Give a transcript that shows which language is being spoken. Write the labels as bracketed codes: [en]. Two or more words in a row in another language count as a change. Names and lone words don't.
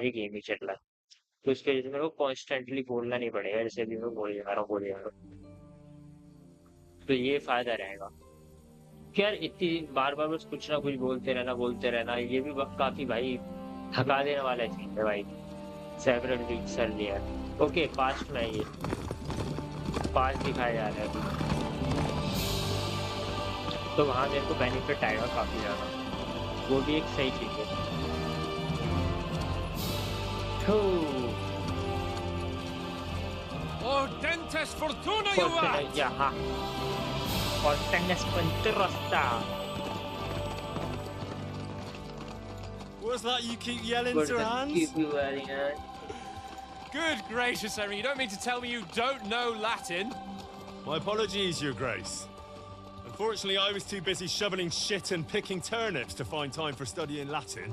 [hi] खाली गेम ही चल रहा है तो उसकी वजह से मेरे को कॉन्स्टेंटली बोलना नहीं पड़ेगा जैसे भी मैं बोले जा रहा हूँ तो ये फायदा रहेगा कि यार इतनी बार बार बस कुछ ना कुछ बोलते रहना ये भी काफी भाई थका देने वाला चीज है भाई [en] several weeks [hi] चल लिया ओके पास्ट में ये पास्ट दिखाया जा रहा है तो वहाँ मेरे को बेनिफिट आएगा काफी ज्यादा वो भी एक सही चीज है [la] Ordentes fortuna juvat! Jaha. Ortenes Penterosta. [en] What's that you keep yelling, Sir Hans? Good gracious, Henry, you don't mean to tell me you don't know Latin? My apologies, Your Grace. Unfortunately, I was too busy shoveling shit and picking turnips to find time for studying Latin.